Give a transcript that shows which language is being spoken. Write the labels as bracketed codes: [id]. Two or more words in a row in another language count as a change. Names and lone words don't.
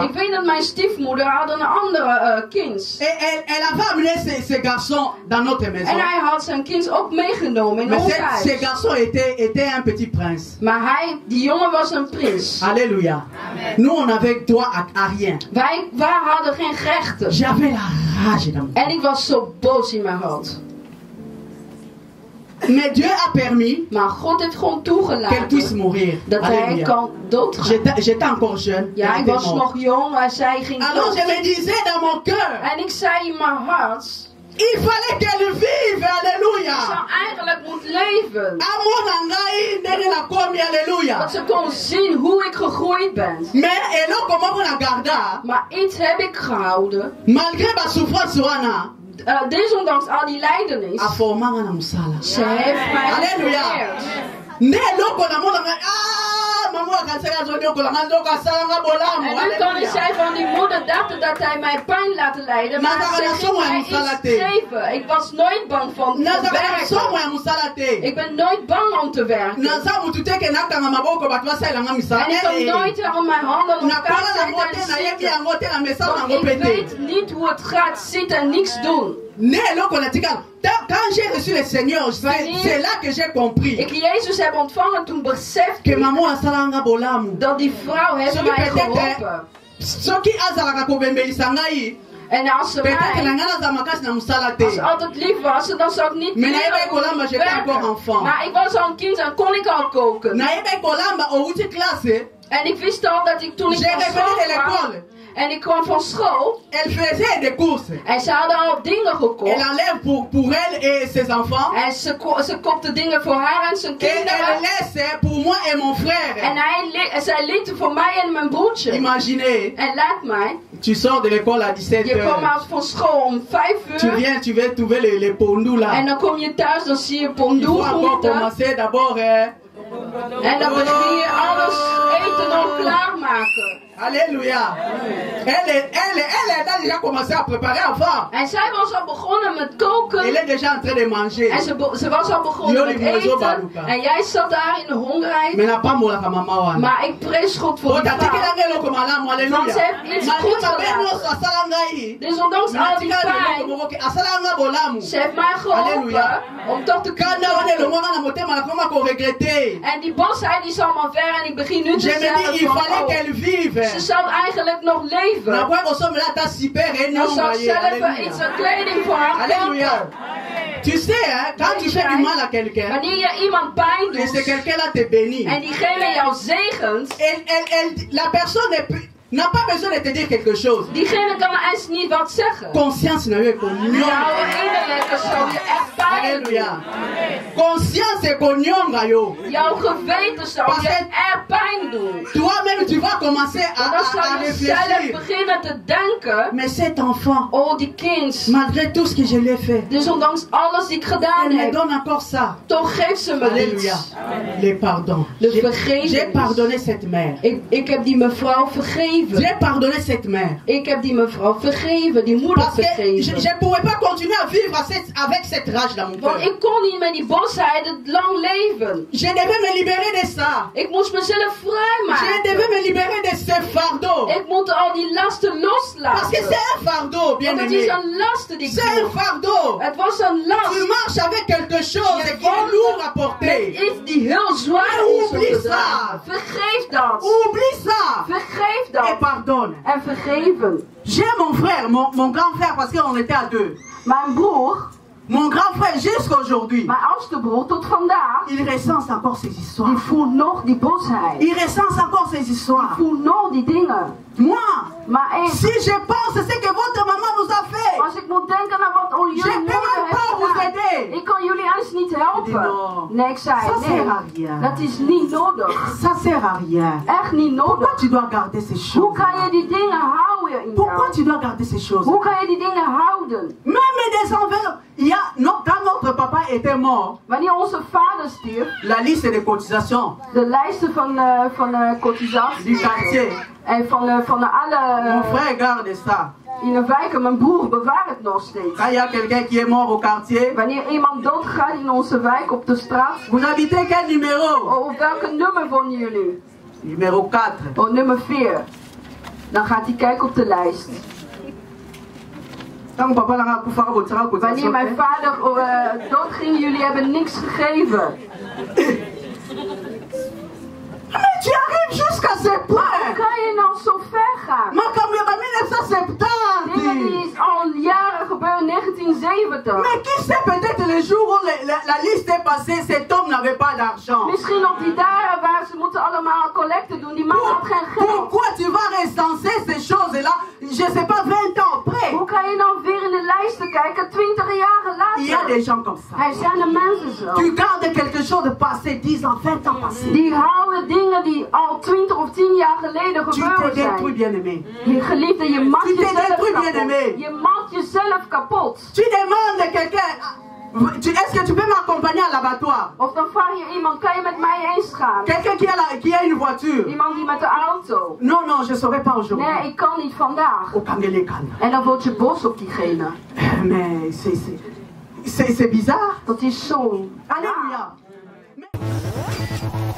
[nl] Ik weet dat mijn stiefmoeder had een andere kind. [fr] Et elle avait amené ce garçon dans notre maison. [nl] En hij had zijn kind ook meegenomen in [fr] Mais [nl] ons [fr] ce [nl] huis. [fr] garçon était un petit prince. [nl] Maar die jongen was een prins. [fr] Alléluia. Nous, on avait droit à rien. [nl] Wij hadden geen rechten. [fr] J'avais la rage dans mon cœur. [nl] En ik was zo boos in mijn hart. [fr] Mais Dieu a permis [nl] Maar God heeft gewoon [fr] qu'elle puisse [nl] toegelaten [fr] mourir. [nl] dat hij [fr] Alléluia. [nl] kan doodgaan. [fr] J'étais encore jeune. [nl] Ja, [fr] Elle [nl] ik [fr] était [nl] was [fr] morte. [nl] nog jong, maar zij ging [fr] Alors [nl] dood. [fr] je me disais dans mon cœur, [nl] En ik zei in mijn hart, [fr] il fallait qu'elle vive. [nl] ik [fr] Alléluia. [nl] zou eigenlijk moeten leven. [ln] Amona ngai ndenge nakomi. [fr] Alléluia. [nl] Dat ze kon zien hoe ik gegroeid ben. [ln] Mais eloko moko na garda, [nl] Maar iets heb ik gehouden. [fr] malgré ma souffrance wana, [nl] Desondanks al die lijdenis. [ln] aformanga na musala. [nl] Ze heeft mij Halleluja. geleerd. [ln] Ne eloko na mona maman akasema zodio kolanga ndoko asalanga bolamu. [nl] En nu kan ik zeggen van die moeder dacht dat hij mij pijn laten lijden, maar ze ging mij iets geven. Ik was nooit bang van te werken. Ik ben nooit bang om te werken. En ik kan nooit aan mijn handen op elkaar zetten en zitten. Want ik weet niet hoe het gaat zitten en niks doen. [fr] Quand j'ai reçu le Seigneur, c'est là que j'ai compris. [nl] Ik Jezus heb ontvangen, toen besefte [ln] que maman asalanga bolamu. [nl] Dat die vrouw heeft mij geholpen. [ln] Soki azalaka kobembelisa ngai. [nl] En als ze altijd lief was, dan zou ik niet werken. Maar ik was al een kind en kon ik al koken. En ik wist al dat ik toen ik van school kwam. En ik kwam van school. [fr] Elle faisait des courses. [nl] En ze hadden al dingen gekocht. [fr] Elle enlève pour elle et ses enfants. [nl] En ze koopte dingen voor haar en zijn kinderen. [fr] Et elle laisse pour moi et mon frère. [nl] En zij liet voor mij en mijn broertje. [fr] Imaginez. [nl] En laat mij. [fr] Tu sors de l'école à 17h. [nl] Je komt uit van school om 5 uur. [fr] Tu viens, tu vas trouver les pondous là. [nl] En dan kom je thuis, dan zie je pondoe groenten. [fr] Commencer d'abord. [nl] En dan begin je alles eten al klaarmaken. [fr] Alléluia. Elle a déjà commencé à préparer avant. [nl] En zij was al begonnen met koken. [fr] Elle est déjà en train de manger. [nl] En ze was al begonnen met eten. En jij zat daar in de hongerheid. Maar ik prees God voor die vrouw. Want ze heeft iets goeds gedaan. Dus ondanks al die pijn. Ze heeft mij geholpen om toch te kunnen. En die bosheid die is allemaal ver en ik begin nu te zeggen van, ze zou eigenlijk nog leven. Dan zou zelf iets aan kleding voor haar kopen. [fr] Tu sais, hein, quand tu fais du mal à quelqu'un, [nl] wanneer je iemand pijn doet, [fr] c'est quelqu'un-là te bénit. [nl] En diegene jou zegent, [fr] la personne n'a pas besoin de te dire quelque chose. [nl] Diegene kan eens niet wat zeggen. [fr] Conscience n'a eu cognon. [nl] Jouw innerlijke zou je echt pijn doen. [fr] Conscience est cognon, yo. [nl] Jouw geweten zou je echt pijn doen. [fr] Toi-même, tu vas commencer à réfléchir. [nl] Zelf beginnen te denken. [fr] Mais cet enfant, [nl] oh die kind, [fr] malgré tout ce que je lui ai fait, [nl] dus ondanks alles die ik gedaan [fr] elle [nl] heb, [fr] me donne encore ça. [nl] Toch geeft ze me [fr] Alléluia. Les pardons. J'ai pardonné cette mère. [nl] Ik heb die mevrouw vergeven. [fr] J'ai pardonné cette mère. [nl] Ik heb die mevrouw vergeven, die moeder vergeven. [fr] Je ne pouvais pas continuer à vivre avec cette rage dans mon cœur. [nl] Want ik kon niet met die bosheid het lang leven. [fr] Je devais me libérer de ça. [nl] Ik moest mezelf vrijmaken. [fr] Je devais me libérer de ce fardeau. [nl] Ik moet al die lasten loslaten. [fr] Parce que c'est un fardeau, bien aimé. [nl] Het is een last die ik [fr] c'est un fardeau. [nl] Het was een last. [fr] Tu marches avec quelque chose qui est lourd à porter. [nl] Met iets die heel zwaar is om te dragen. Vergeef dat. [fr] Oublie ça. [nl] Vergeef dat. [fr] Et pardonne. [nl] En vergeven. [fr] J'ai mon frère, mon grand frère, parce qu'on était à deux. [nl] Mijn broer. [fr] Mon grand frère, jusqu'à aujourd'hui, [nl] mijn oudste broer tot vandaag, [fr] il recense encore ses histoires. [nl] Die voelt nog die bosheid. [fr] Il recense encore ses histoires. [nl] Die voelt nog die dingen. [fr] Moi, si je pense ce que votre maman nous a fait, [nl] als ik moet denken aan wat jullie moeder heeft gedaan, ik kan jullie eens niet helpen. Nee, ik zei, nee, dat is niet nodig. [fr] Ça sert à rien. [nl] Echt niet nodig. [fr] Pourquoi tu dois garder ces choses? [nl] Hoe kan je die dingen houden in jou? [fr] Pourquoi tu dois garder ces choses? [nl] Hoe kan je die dingen houden? [fr] Même des enveloppes. Quand notre papa était mort, [nl] wanneer onze vader stierf, [fr] la liste de cotisations, [nl] de lijsten van cotisaties [fr] du quartier, [nl] en van alle. [fr] Mon frère garde ça. [nl] In de wijken, mijn broer bewaart het nog steeds. [fr] Quand il y a quelqu'un qui est mort au quartier, [nl] wanneer iemand doodgaat in onze wijk op de straat, [fr] vous habitez quel numéro? [nl] Op welke nummer wonen jullie? [fr] Numéro 4. [nl] Oh, nummer 4. Dan gaat hij kijken op de lijst. Wanneer mijn vader doodging, jullie hebben niks gegeven. [fr] Mais tu arrives jusqu'à ce point. [nl] Hoe kan je nou zo ver gaan? [fr] Ma caméra 1970. [nl] Dingen die al jaren gebeuren, 1970. [fr] Mais qui sait peut-être le jour où la liste est passée, cet homme n'avait pas d'argent. [nl] Misschien op die dagen waar ze moeten allemaal collecte doen, die man had geen geld. [fr] Pourquoi tu vas recenser ces choses-là, je sais pas, 20 ans après? [nl] Hoe kan je nou weer in de lijsten kijken, 20 jaar later? [fr] Il y a des gens comme ça. [nl] Er zijn er mensen zo. [fr] Tu gardes quelque chose de passé, 10 ans, 20 ans passé. [nl] Die houden dingen die al 20 of 10 jaar geleden gebeurd zijn. Je geliefde, je maakt jezelf kapot. Je maakt jezelf kapot. [fr] Tu demandes quelqu'un, Est-ce que tu peux m'accompagner à l'abattoir? [nl] Of dan vraag je iemand, kan je met mij eens gaan? [fr] Quelqu'un qui a une voiture. [nl] Iemand die met de auto. [fr] Non, non, je ne saurais pas aujourd'hui. [nl] Nee, ik kan niet vandaag. En dan wordt je boos op diegene. [fr] Mais c'est bizarre. [nl] Dat is zo. [fr] Alléluia.